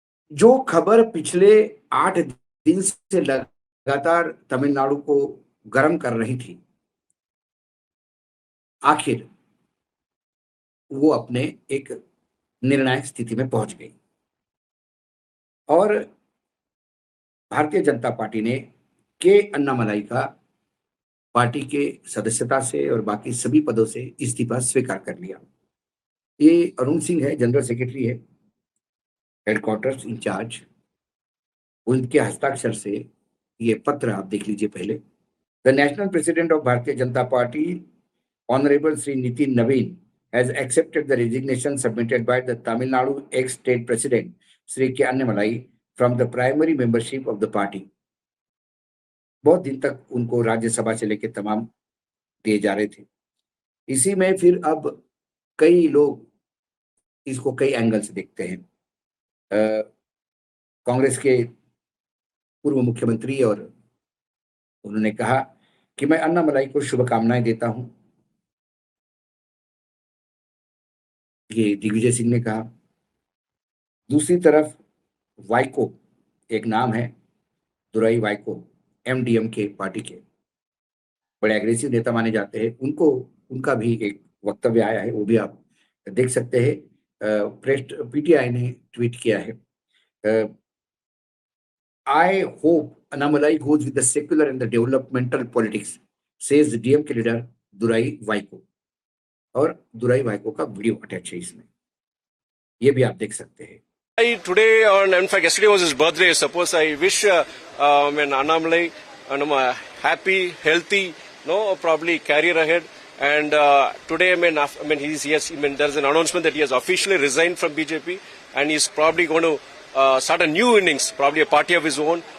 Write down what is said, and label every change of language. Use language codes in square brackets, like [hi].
[hi] जो खबर पिछले 8 दिन से लगातार तमिलनाडु को गर्म कर रही थी, आखिर वो अपने एक निर्णायक स्थिति में पहुंच गई और भारतीय जनता पार्टी ने के अन्नामलाई का पार्टी के सदस्यता से और बाकी सभी पदों से इस्तीफा स्वीकार कर लिया। ये अरुण सिंह है, जनरल सेक्रेटरी है, हेडक्वार्टर्स इंचार्ज। उनके हस्ताक्षर से ये पत्र आप देख लीजिए पहले। [en] The national president of Bharatiya Janata Party honourable Shri Nitin Naveen has accepted the resignation submitted by the Tamil Nadu ex-state president Sri K. Annamalai from the primary membership of the party। [hi] बहुत दिन तक उनको राज्यसभा से लेकर तमाम दिए जा रहे थे। इसी में फिर अब कई लोग इसको कई एंगल से देखते हैं। कांग्रेस के पूर्व मुख्यमंत्री और उन्होंने कहा कि मैं अन्नामलाई को शुभकामनाएं देता हूं। ये दिग्विजय सिंह ने कहा। दूसरी तरफ वाइको एक नाम है, दुराई वाइको, एमडीएम के पार्टी के बड़े एग्रेसिव नेता माने जाते हैं। उनका भी एक वक्तव्य आया है, वो भी आप देख सकते हैं। प्रेस पीटीआई ने ट्वीट किया है, [en] I hope Annamalai goes with the secular and the developmental politics, says DMK leader Durai Vaiko. [hi] और दुराई वाइको का वीडियो अटैच है इसमें, ये भी आप देख सकते हैं। [en] Today, in fact, yesterday was his birthday. Suppose I wish Annamalai happy, healthy, probably career ahead. And today, there's an announcement that he has officially resigned from BJP, and he's probably going to start a new innings, probably a party of his own.